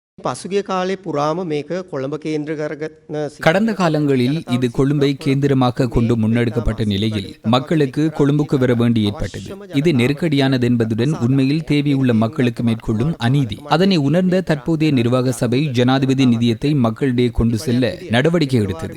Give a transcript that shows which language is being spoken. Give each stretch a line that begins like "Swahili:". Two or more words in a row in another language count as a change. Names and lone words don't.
Sinhala: පසුගිය කාලේ පුරාම මේක කොළඹ කේන්ද්‍ර කරගත්න
Tamil: கடந்த காலங்களில் இது கொழும்பை கேந்திரமாக கொண்டு முன்னெடுக்கப்பட்ட நிலையில் மக்களுக்கு கொழும்புக்கு வர வேண்டி ஏற்பட்டது. இது நெருக்கடியானது என்பதுடன் உண்மையில் தேவையுள்ள மக்களுக்கு மேற்கொள்ளும் அநீதி. அதனை உணர்ந்த தற்போதைய நிர்வாக சபை ஜனாதிபதி நிதியத்தை மக்களிடையே கொண்டு செல்ல நடவடிக்கை எடுத்தது.